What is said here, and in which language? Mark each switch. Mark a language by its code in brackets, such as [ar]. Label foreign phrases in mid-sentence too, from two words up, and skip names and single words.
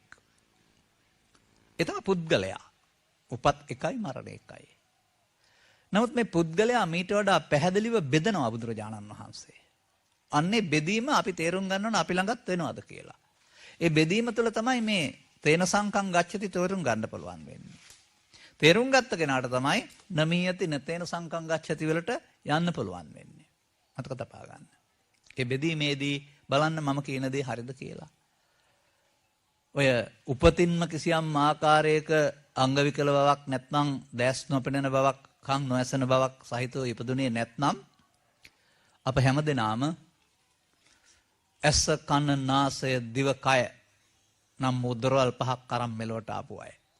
[si] ඒ තමයි පුද්ගලයා. උපත් එකයි මරණ එකයි. නමුත් මේ පුද්ගලයා මීට වඩා පැහැදිලිව බෙදනවා බුදුරජාණන් වහන්සේ. අන්නේ බෙදීම අපි තේරුම් ගන්න ඕන අපි ළඟත් වෙනවද කියලා. ඒ බෙදීම තුළ තමයි මේ [pi] තේන සංකම් ගච්ඡති [si] තේරුම් ගන්න පුළුවන් වෙන්නේ. තේරුම් ගත්ත කෙනාට තමයි [pi] නමීයති නතේන සංකම් ගච්ඡති [si] වලට යන්න පුළුවන් වෙන්නේ. මතක තබා ගන්න. ඒ බෙදීමේදී බලන්න මම කියන දේ හරිද කියලා. ඔය උපතින්ම කිසියම් ආකාරයක අංග විකල බවක් නැත්නම් දැස් නොපෙනෙන බවක් කන් නොඇසෙන බවක් සහිතව ඉපදුනේ නැත්නම් අප හැමදෙනාම ඇස කන නාසය දිව කය නම් මුද්‍රවල් පහක් කරන් මෙලොවට ආපු අය.